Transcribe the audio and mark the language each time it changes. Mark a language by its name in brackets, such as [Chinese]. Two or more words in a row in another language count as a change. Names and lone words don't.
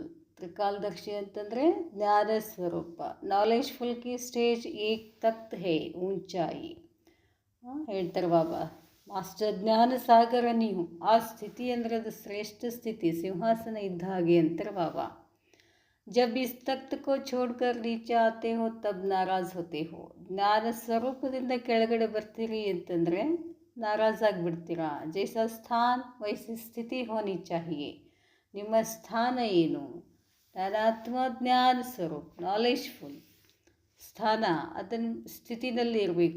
[Kannada] ತ್ರಿಕಾಲದರ್ಶಿ ಅಂತಂದರೆ ಜ್ಞಾನ ಸ್ವರೂಪ. [Hindi] नॉलेजफुल की स्टेज एक तख़्त है ऊँचाई ಹೇಳ್ತಾರೆ ಬಾಬಾ. [Kannada] ಮಾಸ್ಟರ್ ಜ್ಞಾನ ಸಾಗರ ನೀವು. ಆ ಸ್ಥಿತಿ ಅಂದರೆ ಅದು ಶ್ರೇಷ್ಠ ಸ್ಥಿತಿ, ಸಿಂಹಾಸನ ಇದ್ದ ಹಾಗೆ ಅಂತಾರೆ ಬಾಬಾ. [Hindi] जब इस तख्त को छोड़कर नीचे आते हो तब नाराज होते हो. [Kannada] ಜ್ಞಾನ ಸ್ವರೂಪದಿಂದ ಕೆಳಗಡೆ ಬರ್ತೀರಿ ಅಂತಂದರೆ ನಾರಾಜ್ ಆಗಿಬಿಡ್ತೀರಾ. [Hindi] जैसा स्थान वैसी स्थिति होनी चाहिए. [Kannada] ನಿಮ್ಮ ಸ್ಥಾನ ಏನು? ನಾನಾತ್ಮ ಜ್ಞಾನ ಸ್ವರೂಪ, ನಾಲೆಜ್ಫುಲ್ ಸ್ಥಾನ, ಅದನ್ನು ಸ್ಥಿತಿನಲ್ಲಿ ಇರಬೇಕು.